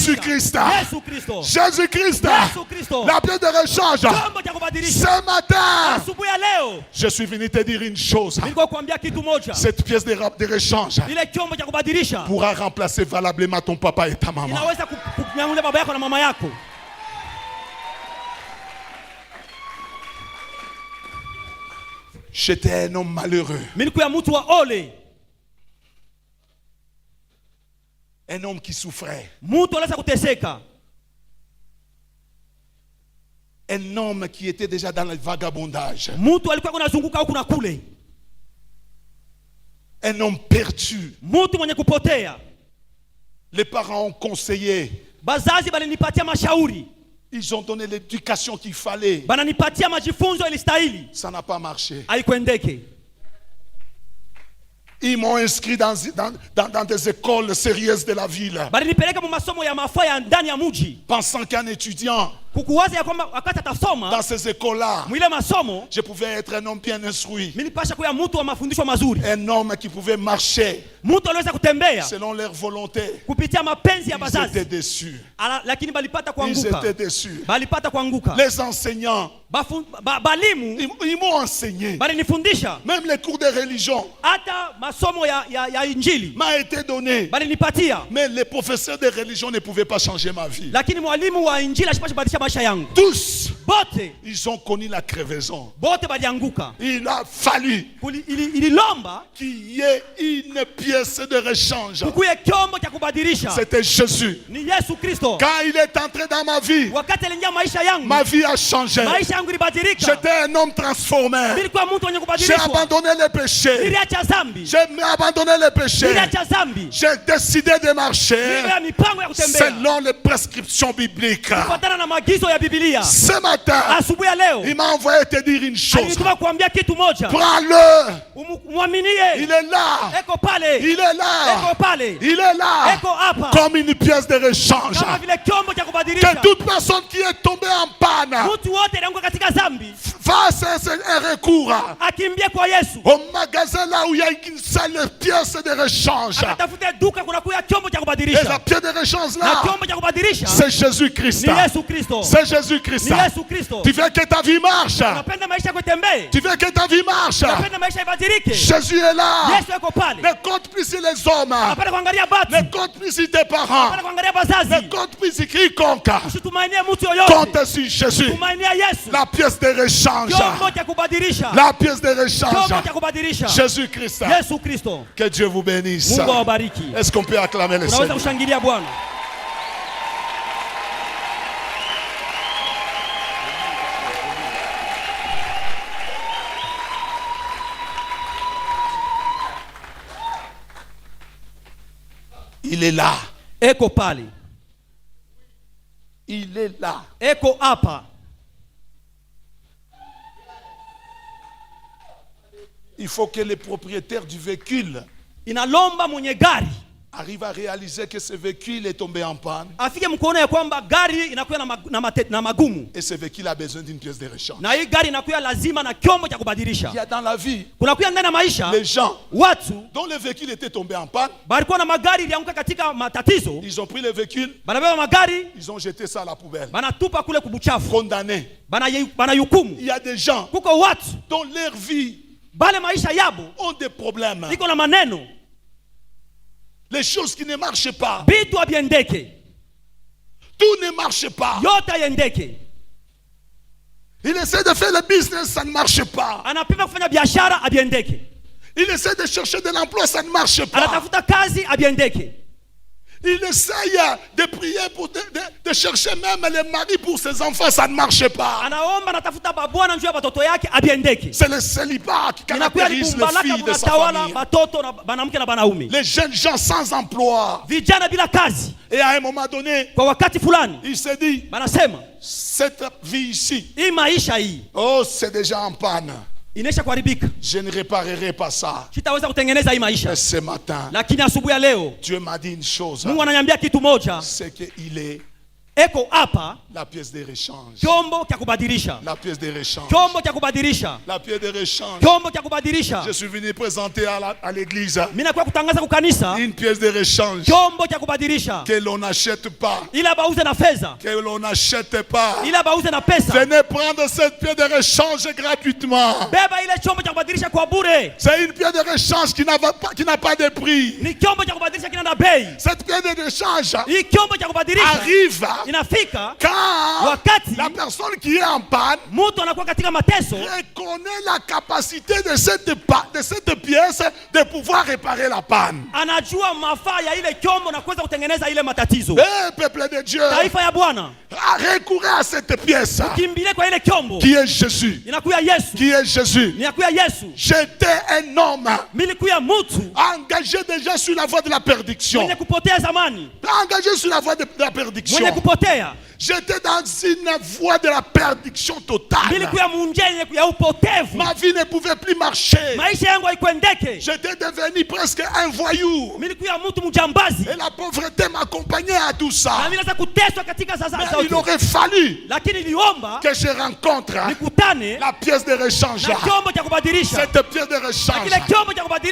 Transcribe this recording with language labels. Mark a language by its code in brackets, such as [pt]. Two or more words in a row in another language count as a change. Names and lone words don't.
[fr] Jésus-Christ. [sw] Yesu Kristo. [fr] Jésus-Christ, [sw] Yesu Kristo. [fr] la pièce de rechange. [sw] Chombo cha kubadilisha. [fr] Ce matin, [sw] Asubuhi ya leo [fr] je suis venu te dire une chose. [sw] nilikuwa kuambia kitu moja. [fr] Cette pièce de rechange [sw] Ile chombo cha kubadilisha [fr] pourra remplacer valablement ton papa et ta maman. [sw] inaweza kunyanyua baba yako na mama yako. [fr] J'étais un homme malheureux. [sw] Nilikuwa mtu wa ole. [fr] Un homme qui souffrait. [sw] Mtu anaweza kuteseka. [fr] Un homme qui était déjà dans le vagabondage. [sw] Mtu alikuwa kunazunguka huku na kule. [fr] Un homme perdu. [sw] Mtu mwenye kupotea. [fr] Les parents ont conseillé. [sw] Bazazi balinipatia mashauri. [fr] Ils ont donné l'éducation qu'il fallait. [sw] Bananipatia majifunzo ilistahili. [fr] Ça n'a pas marché. [sw] Haikuendeke. [fr] Ils m'ont inscrit dans des écoles sérieuses de la ville. [sw] Balinipeleka mu masomo ya mafaa ya ndani ya mji. [fr] Pensant qu'un étudiant [sw] Kukuwaza ya kwamba wakati atasoma [fr] dans ces écoles-là, [sw] mwile masomo [fr] je pouvais être un homme bien instruit. [sw] nilipasha kuwa mtu wa mafundisho mazuri. [fr] Un homme qui pouvait marcher [sw] Mtu aliweza kutembea [fr] selon leur volonté. [sw] kupitia mapenzi ya [fr] Ils [sw] bazazi. [fr] étaient déçus. [sw] Lakini balipata [fr] Ils [sw] kuanguka. [fr] étaient déçus. [sw] Balipata kuanguka. [fr] Les enseignants, [sw] Balimu [fr] ils m'ont enseigné. [sw] balinifundisha. [fr] Même les cours de religion [sw] Hata masomo ya injili [fr] m'a été donné. [sw] balinipatia. [fr] Mais les professeurs de religion ne pouvaient pas changer ma vie. [sw] Lakini mwalimu wa injili ashipasha badilisha maisha yangu. [fr] Tous, [sw] Bote [fr] ils ont connu la crevaison. [sw] bote balianguka. [fr] Il a fallu [sw] Ililomba [fr] qu'il y ait une pièce de rechange. [sw] kukuye kyombo cha kubadilisha. [fr] C'était Jésus. [sw] Ni Yesu Kristo. [fr] Quand il est entré dans ma vie, [sw] Wakati aliingia maisha yangu, [fr] ma vie a changé. [sw] maisha yangu ilibadilika. [fr] J'étais un homme transformé. [sw] Nilikuwa mtu mwenye [fr] J'ai [sw] kubadilishwa. [fr] abandonné les péchés. [sw] Niliacha dhambi. [fr] J'ai abandonné les péchés. [sw] Niliacha dhambi. [fr] J'ai décidé de marcher [sw] Niliweka mipango ya kutembea [fr] selon les prescriptions bibliques. [sw] kufuatana na maagizo ya Biblia. [fr] Ce matin, [sw] Asubuhi ya leo [fr] il m'a envoyé te dire une chose. [sw] alinituma kuambia kitu moja. [fr] Prends-le. [sw] Muaminie. [fr] Il est là. [sw] Eko pale. [fr] Il est là. [sw] Eko pale. [fr] Il est là. [sw] Eko hapa. [fr] Comme une pièce de rechange. [sw] Kama vile kyombo cha kubadilisha. [fr] Que toute personne qui est tombée en panne [sw] Mtu wote alianguka katika dhambi [fr] fasse un recours [sw] akimbie kwa Yesu. [fr] au magasin là où il y a une seule pièce de rechange. [sw] Akatafute duka kuna kuya kyombo cha [fr] Et la [sw] kubadilisha. [fr] pièce de rechange [sw] Na [fr] là, [sw] kyombo cha kubadilisha [fr] c'est Jésus-Christ. [sw] ni Yesu Kristo. [fr] C'est Jésus-Christ. [sw] Ni Yesu Kristo. [fr] Tu veux que ta vie marche. [sw] Unapenda maisha yako itembee? [fr] Tu veux que ta vie marche. [sw] Unapenda maisha ibadilike? [fr] Jésus est là. [sw] Yesu yuko pale. [fr] Ne compte plus sur les hommes. [sw] Hapana kuangalia batu. [fr] Ne compte plus sur tes parents. [sw] Hapana kuangalia bazazi. [fr] Ne compte plus sur quiconque. [sw] Usitumainie mtu yoyote. [fr] Compte sur Jésus. [sw] Tumainia Yesu. [fr] La pièce de rechange. [sw] Kyombo cha kubadilisha. [fr] La pièce de rechange. [sw] Kyombo cha kubadilisha. [fr] Jésus-Christ. [sw] Yesu Kristo. [fr] Que Dieu vous bénisse. [sw] Mungu awabariki. [fr] Est-ce qu'on peut acclamer le [sw] Unaweza [fr] Seigneur? [sw] kushangilia Bwana. [fr] Il est là. [sw] Eko pale. [fr] Il est là. [sw] Eko hapa. [fr] Il faut que les propriétaires du véhicule [sw] Inalomba mwenye gari [fr] arrivent à réaliser que ce véhicule est tombé en panne. [sw] afike mkuona ya kwamba gari inakuwa na magumu. [fr] Et ce véhicule a besoin d'une pièce de rechange. [sw] Na hii gari inakuwa lazima na kyombo cha kubadilisha. [fr] Il y a dans la vie [sw] Kunakuwa ndani ya maisha [fr] les gens [sw] watu [fr] dont le véhicule était tombé en panne. [sw] balikuwa na magari ilianguka katika matatizo, [fr] Ils ont pris le véhicule, [sw] banabeba magari [fr] ils ont jeté ça à la poubelle. [sw] banatupa kule kubuchafu, [fr] Condamnés. [sw] banahukumu. [fr] Il y a des gens [sw] Kuko watu [fr] dont leur vie [sw] bale maisha yabo [fr] ont des problèmes. [sw] iko na maneno, [fr] Les choses qui ne marchent pas. [sw] bitu abiendeke, [fr] Tout ne marche pas. [sw] yote ayendeke. [fr] Il essaie de faire le business, ça ne marche pas. [sw] Anapima kufanya biashara abiendeke, [fr] Il essaie de chercher de l'emploi, ça ne marche pas. [sw] anatafuta kazi abiendeke. [fr] Il essaye de prier pour de chercher même les maris pour ses enfants, ça ne marche pas. [sw] Anaomba anatafuta babwana njoo ya batoto yake abiendeke. [fr] C'est le célibat qui [sw] Inakuwa [fr] caractérise les [sw] kumbalaka [fr] filles de sa [sw] kunatawala [fr] famille. [sw] batoto na banamke na banaume, [fr] Les jeunes gens sans emploi. [sw] vijana bila kazi. [fr] Et à un moment donné, [sw] Kwa wakati fulani [fr] il se dit, [sw] banasema [fr] cette vie ici, [sw] hii maisha hii [fr] oh, c'est déjà en panne. [sw] inaisha kuharibika, [fr] Je ne réparerai pas ça. [sw] sitaweza kutengeneza hii maisha. [fr] Et ce matin, [sw] Lakini asubuhi ya leo [fr] Dieu m'a dit une chose, [sw] Mungu ananiambia kitu moja, [fr] c'est qu'il est [sw] eko hapa [fr] la pièce de rechange. [sw] kyombo cha kubadilisha, [fr] La pièce de rechange. [sw] kyombo cha kubadilisha, [fr] La pièce de rechange. [sw] kyombo cha kubadilisha. [fr] Je suis venu présenter à l'église [sw] Mimi nakuwa kutangaza kukanisa [fr] une pièce de rechange [sw] kyombo cha kubadilisha, [fr] que l'on n'achète pas. [sw] ila bauze na fedha, [fr] Que l'on n'achète pas. [sw] ila bauze na pesa. [fr] Venez prendre cette pièce de rechange gratuitement. [sw] Beba ile chombo cha kubadilisha kwa bure. [fr] C'est une pièce de rechange qui n'a pas de prix. [sw] Ni kyombo cha kubadilisha kina na bei. [fr] Cette pièce de rechange [sw] Hii kyombo cha kubadilisha [fr] arrive [sw] inafika [fr] quand [sw] wakati [fr] la personne qui est en panne [sw] mtu anakuwa katika mateso, [fr] reconnaît la capacité de cette pièce de pouvoir réparer la panne. [sw] anajua mafaa ya ile kyombo na kuweza kutengeneza ile matatizo. [fr] Eh, peuple de Dieu, [sw] Taifa ya Bwana, [fr] recourez à cette pièce [sw] kimbilie kwa ile kyombo. [fr] qui est Jésus. [sw] Inakuya Yesu, [fr] Qui est Jésus. [sw] inakuya Yesu. [fr] J'étais un homme [sw] Milikuya mtu [fr] engagé déjà sur la voie de la perdition. [sw] mwenye kupotea zamani, [fr] Engagé sur la voie de la perdiction. [sw] mwenye kupotea. [fr] J'étais dans une voie de la perdition totale. [sw] Milikuya munjeni ya upotevu. [fr] Ma vie ne pouvait plus marcher. [sw] Maisha yangu haikwendeke. [fr] J'étais devenu presque un voyou. [sw] Milikuya mtu mjambazi. [fr] Et la pauvreté m'accompagnait à tout [sw] Na [fr] ça. [sw] mimi naweza kuteswa katika sasa [fr] Mais il [sw] zote. [fr] aurait fallu [sw] Lakini niliomba [fr] que je rencontre [sw] nikutane [fr] la pièce de rechange. [sw] na kyombo cha kubadilisha. [fr] Cette pièce de [sw] Na [fr] rechange. [sw] kile kyombo cha [fr] Quand je